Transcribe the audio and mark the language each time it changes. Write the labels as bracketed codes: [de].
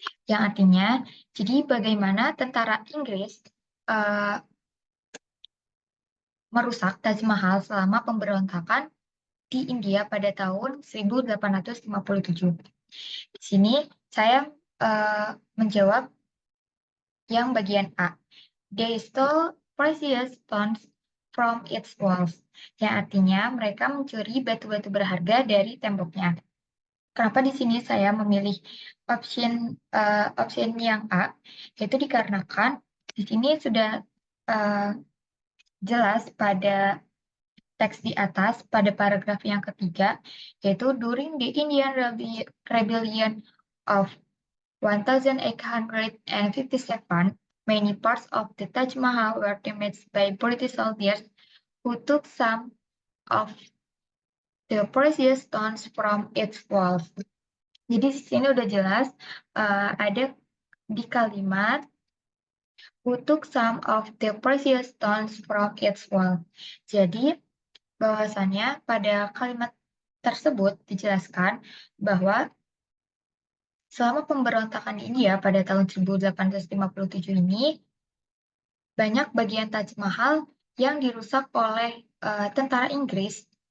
[id] Yang artinya, jadi bagaimana tentara Inggris merusak Taj Mahal selama pemberontakan di India pada tahun 1857. Di sini saya menjawab yang bagian A. [en] They stole precious stones from its walls. [id] Yang artinya mereka mencuri batu-batu berharga dari temboknya. Kenapa di sini saya memilih option yang A? Yaitu dikarenakan di sini sudah jelas pada teks di atas pada paragraf yang ketiga, yaitu [en] during the Indian Rebellion of 1857, many parts of the Taj Mahal were damaged by British soldiers who took some of the precious stones from its walls. [id] Jadi di sini udah jelas ada di kalimat [en] who took some of the precious stones from its wall. [id] Jadi bahwasannya pada kalimat tersebut dijelaskan bahwa selama pemberontakan di India pada tahun 1857 ini, banyak bagian Taj Mahal yang dirusak oleh tentara Inggris.